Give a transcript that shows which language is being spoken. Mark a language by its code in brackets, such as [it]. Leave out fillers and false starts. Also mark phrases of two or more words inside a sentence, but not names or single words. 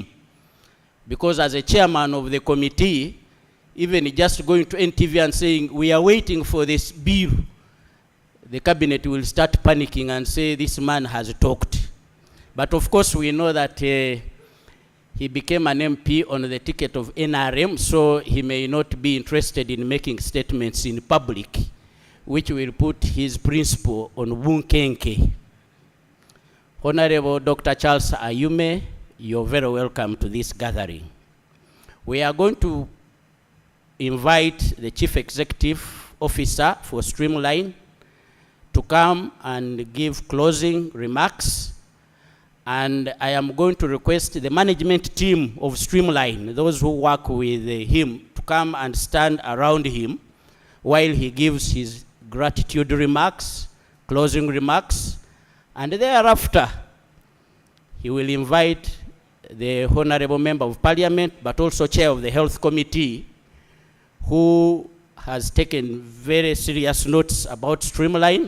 [en] Because as a chairman of the committee, even just going to NTV and saying, we are waiting for this bill, the cabinet will start panicking and say, this man has talked. But of course, we know that he became an MP on the ticket of NRM, so he may not be interested in making statements in public, which will put his principle on bunkenke. Honorable Dr. Charles Ayume, you're very welcome to this gathering. We are going to invite the Chief Executive Officer for STREAMLINE to come and give closing remarks. And I am going to request the management team of STREAMLINE, those who work with him, to come and stand around him while he gives his gratitude remarks, closing remarks, and thereafter he will invite the Honorable Member of Parliament, but also Chair of the Health Committee, who has taken very serious notes about Streamline.